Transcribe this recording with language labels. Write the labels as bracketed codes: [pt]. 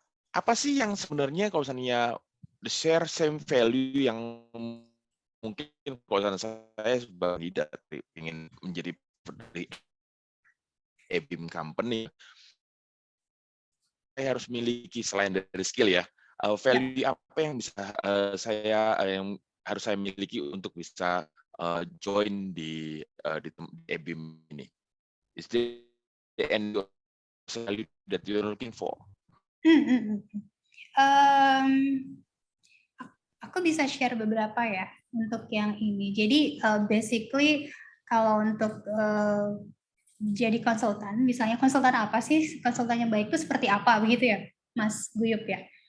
[id] Apa sih yang sebenarnya kalau misalnya [en] the share same value [id] yang mungkin kalau saya sebagai leader ingin menjadi dari Abeam Company, saya harus miliki selain dari skill ya, ya. value apa yang bisa yang harus saya miliki untuk bisa join di Abeam ini? [en] Is there any value that you're looking for? Hmm, hmm, hmm. [id] Em, aku bisa share beberapa ya untuk yang ini. Jadi basically kalau untuk jadi konsultan, misalnya konsultan apa sih? Konsultan yang baik itu seperti apa begitu ya, Mas Guyup ya?